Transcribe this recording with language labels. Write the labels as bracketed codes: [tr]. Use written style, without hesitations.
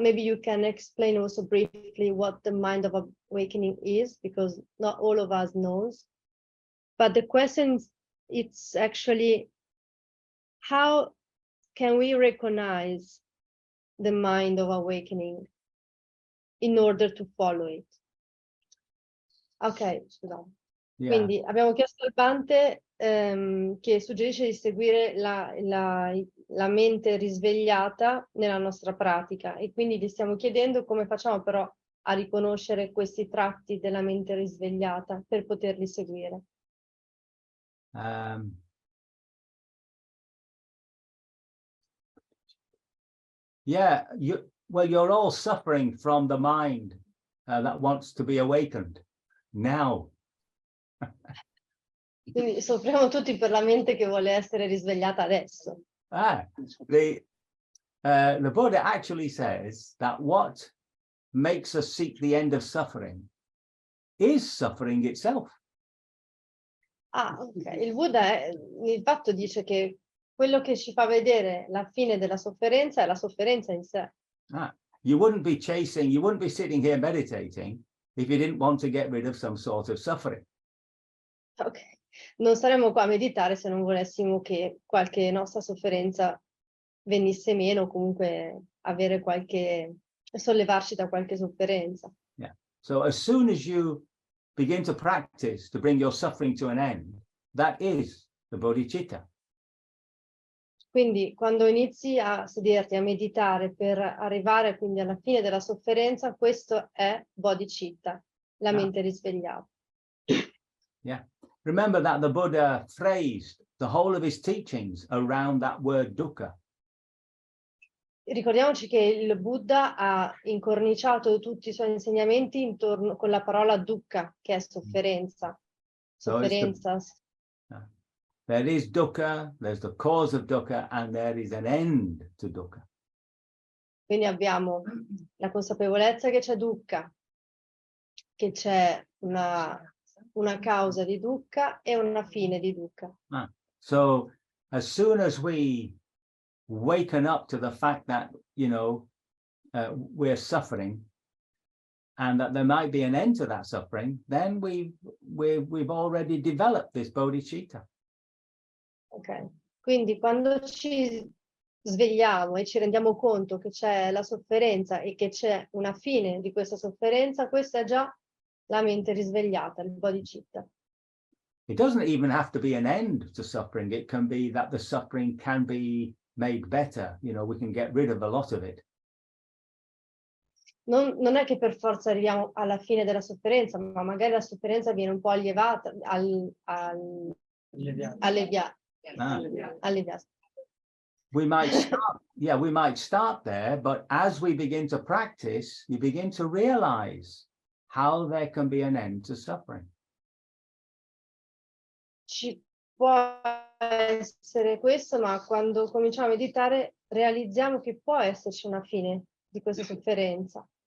[en] Maybe you can explain also briefly what the mind of awakening is, because not all of us knows. But the question it's actually, how can we recognize the mind of awakening in order to follow it? [it] Ok, scusate. Yeah. Quindi abbiamo chiesto al Bhante che suggerisce di seguire la mente risvegliata nella nostra pratica, e quindi gli stiamo chiedendo come facciamo però a riconoscere questi tratti della mente risvegliata per poterli seguire. [en] Yeah, you're all suffering from the mind that wants to be awakened now. [it] Quindi soffriamo tutti per la mente che vuole essere risvegliata adesso. [en] The Buddha actually says that what makes us seek the end of suffering is suffering itself. Ok. [it] Il Buddha il fatto dice che quello che ci fa vedere la fine della sofferenza è la sofferenza in sé. [en] You wouldn't be sitting here meditating if you didn't want to get rid of some sort of suffering. [it] Ok. Non saremmo qua a meditare se non volessimo che qualche nostra sofferenza venisse meno, o comunque avere sollevarci da qualche sofferenza. Yeah. [en] So as soon as you begin to practice to bring your suffering to an end, that is the bodhicitta. [it] Quindi quando inizi a sederti, a meditare per arrivare quindi alla fine della sofferenza, questo è bodhicitta, la mente risvegliata. Yeah. [en] Remember that the Buddha phrased the whole of his teachings around that word dukkha. [it] Ricordiamoci che il Buddha ha incorniciato tutti i suoi insegnamenti intorno con la parola dukkha, che è sofferenza. Sofferenza. [en] There is dukkha, there's the cause of dukkha, and there is an end to dukkha. [it] Quindi abbiamo la consapevolezza che c'è dukkha, che c'è una causa di dukkha e una fine di dukkha. [en] So as soon as we waken up to the fact that, you know, we're suffering and that there might be an end to that suffering, then we've already developed this bodhicitta. [it] Ok, quindi quando ci svegliamo e ci rendiamo conto che c'è la sofferenza e che c'è una fine di questa sofferenza, questa è già la mente risvegliata, il bodhicitta. [en] It doesn't even have to be an end to suffering. It can be that the suffering can be made better. You know, we can get rid of a lot of it. [it] Non è che per forza arriviamo alla fine della sofferenza, ma magari la sofferenza viene un po' alleviata, alleviata. [en] We might start, yeah, we might start there, but as we begin to practice, you begin to realize how there can be an end to suffering. [it] Ci può essere questo, ma quando cominciamo a meditare realizziamo che può esserci una fine di questa sofferenza.